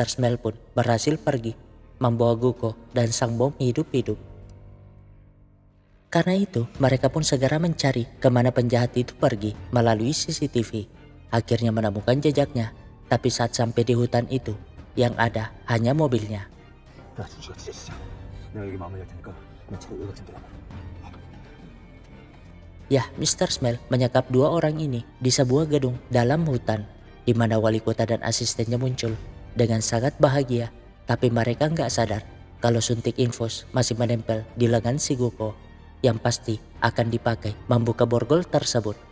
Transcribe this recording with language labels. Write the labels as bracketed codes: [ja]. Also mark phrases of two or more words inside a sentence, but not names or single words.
[id] Smile pun berhasil pergi, membawa Guko dan Sang Bom hidup-hidup. Karena itu mereka pun segera mencari kemana penjahat itu pergi melalui CCTV. Akhirnya menemukan jejaknya, tapi saat sampai di hutan itu, yang ada hanya mobilnya. [ko] 야, 준수가 진짜. 내가 여기 마무리할 테니까 너 차로 연락 좀 들어봐. [id] Ya, Mr. Smell menyekap dua orang ini di sebuah gedung dalam hutan, di mana wali kota dan asistennya muncul dengan sangat bahagia, tapi mereka nggak sadar kalau suntik infus masih menempel di lengan si Goko, yang pasti akan dipakai membuka borgol tersebut.